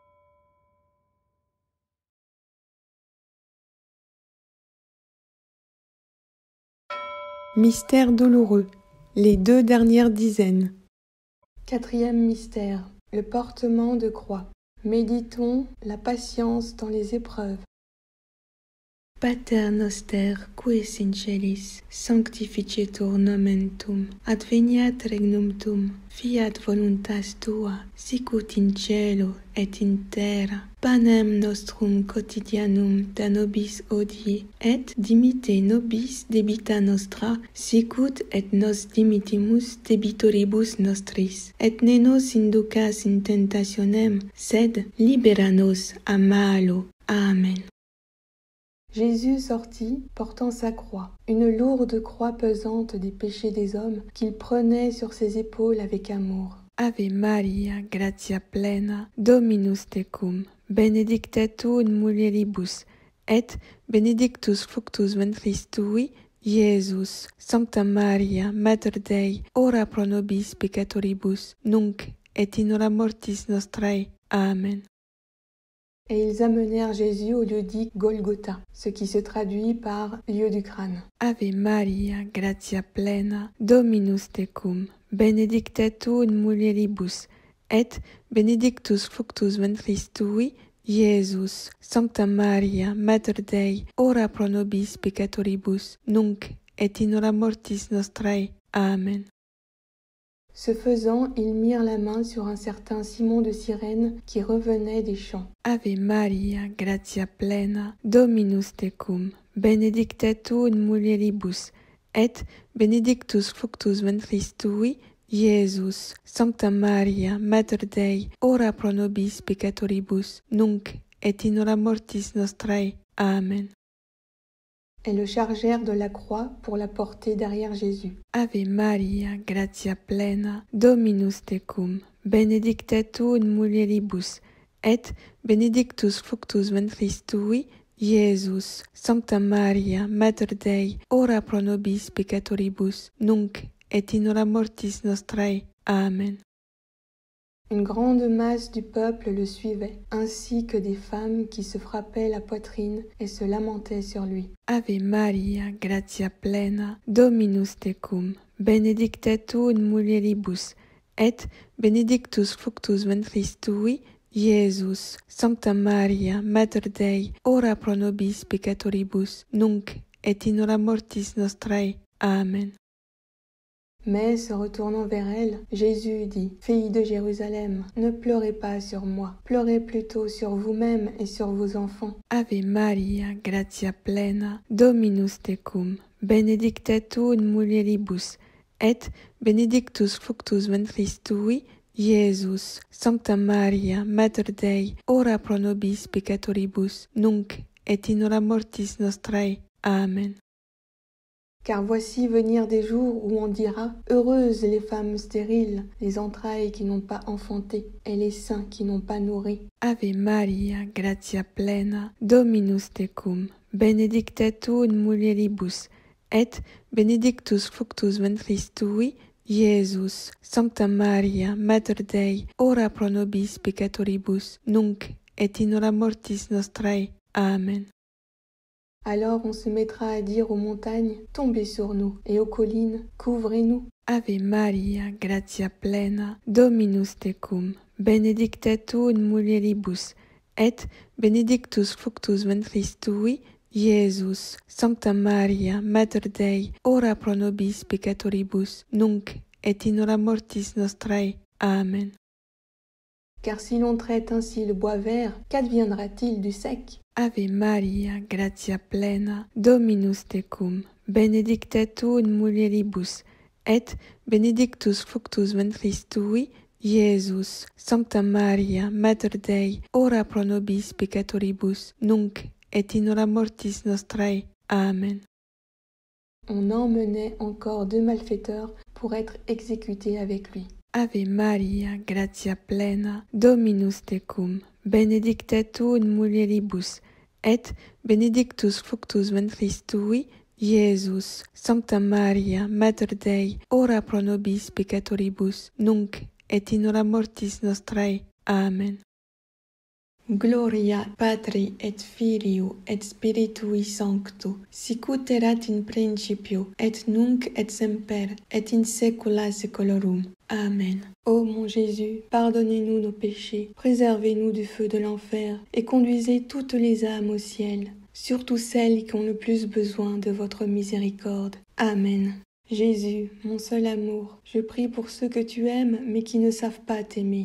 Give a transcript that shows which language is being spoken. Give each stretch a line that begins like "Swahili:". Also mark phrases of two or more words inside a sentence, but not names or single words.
French: Mystère douloureux, les 2 dernières dizaines. 4e mystère, le portement de croix. Méditons la patience dans les épreuves.
Latin: Pater noster, qui es in celis, sanctificetur nomen tuum, adveniat regnum tuum, fiat voluntas tua, sicut in cielo et in terra. Panem nostrum quotidianum da nobis hodie, et dimitte nobis debita nostra, sicut et nos dimittimus debitoribus nostris. Et ne nos inducas in tentationem, sed libera nos a malo. Amen.
French: Jésus sortit, portant sa croix, une lourde croix pesante des péchés des hommes, qu'il prenait sur ses épaules avec amour.
Latin: Ave Maria, gratia plena, Dominus tecum, benedicta tu in mulieribus, et benedictus fructus ventris tui, Iesus. Sancta Maria, Mater Dei, ora pro nobis peccatoribus, nunc et in hora mortis nostrae. Amen.
French: Et ils amenèrent Jésus au lieu dit Golgotha, ce qui se traduit par lieu du crâne.
Latin: Ave Maria, gratia plena, Dominus tecum, benedicta tu in mulieribus, et benedictus fructus ventris tui, Iesus. Sancta Maria, Mater Dei, ora pro nobis peccatoribus, nunc et in hora mortis nostrae. Amen.
French: Ce faisant, ils mirent la main sur un certain Simon de Cyrène qui revenait des champs.
Latin: Ave Maria, gratia plena, Dominus tecum, benedicta tu in mulieribus, et benedictus fructus ventris tui, Iesus. Sancta Maria, Mater Dei, ora pro nobis peccatoribus, nunc et in hora mortis nostrae. Amen.
French: Et le chargèrent de la croix pour la porter derrière Jésus.
Latin: Ave Maria, gratia plena, Dominus tecum, benedicta tu in mulieribus, et benedictus fructus ventris tui, Iesus. Sancta Maria, Mater Dei, ora pro nobis peccatoribus, nunc et in hora mortis nostrae. Amen.
French: Une grande masse du peuple le suivait, ainsi que des femmes qui se frappaient la poitrine et se lamentaient sur lui.
Latin: Ave Maria, gratia plena, Dominus tecum, benedicta tu in mulieribus, et benedictus fructus ventris tui, Iesus. Sancta Maria, Mater Dei, ora pro nobis peccatoribus, nunc et in hora mortis nostrae. Amen.
French: Mais, se retournant vers elle, Jésus dit, « Fille de Jérusalem, ne pleurez pas sur moi, pleurez plutôt sur vous-même et sur vos enfants. »
Latin: Ave Maria, gratia plena, Dominus tecum, benedicta tu in mulieribus, et benedictus fructus ventris tui, Iesus. Sancta Maria, Mater Dei, ora pro nobis peccatoribus, nunc et in hora mortis nostrae. Amen.
French: Car voici venir des jours où on dira « Heureuses les femmes stériles, les entrailles qui n'ont pas enfanté, et les seins qui n'ont pas nourri. »
Latin: Ave Maria, gratia plena, Dominus tecum, benedicta tu in mulieribus, et benedictus fructus ventris tui, Iesus. Sancta Maria, Mater Dei, ora pro nobis peccatoribus, nunc et in hora mortis nostrae. Amen.
French: Alors on se mettra à dire aux montagnes, tombez sur nous, et aux collines, couvrez-nous.
Latin: Ave Maria, gratia plena, Dominus tecum, benedicta tu in mulieribus, et benedictus fructus ventris tui, Iesus. Sancta Maria, Mater Dei, ora pro nobis peccatoribus, nunc et in hora mortis nostrae. Amen.
French: Car si l'on traite ainsi le bois vert, qu'adviendra-t-il du sec?
Latin: Ave Maria, gratia plena, Dominus tecum, benedicta tu in mulieribus, et benedictus fructus ventris tui, Iesus. Sancta Maria, Mater Dei, ora pro nobis peccatoribus, nunc et in hora mortis nostrae. Amen.
French: On emmenait encore 2 malfaiteurs pour être exécutés avec lui.
Latin: Ave Maria, gratia plena, Dominus tecum, benedicta tu in mulieribus, et benedictus fructus ventris tui, Iesus. Sancta Maria, Mater Dei, ora pro nobis peccatoribus, nunc et in hora mortis nostrae. Amen. Gloria Patri et Filio et Spiritui Sancto, sicut erat in principio, et nunc et semper, et in saecula saeculorum. Amen.
French: Ô mon Jésus, pardonnez-nous nos péchés, préservez-nous du feu de l'enfer, et conduisez toutes les âmes au ciel, surtout celles qui ont le plus besoin de votre miséricorde. Amen. Jésus, mon seul amour, je prie pour ceux que tu aimes mais qui ne savent pas t'aimer.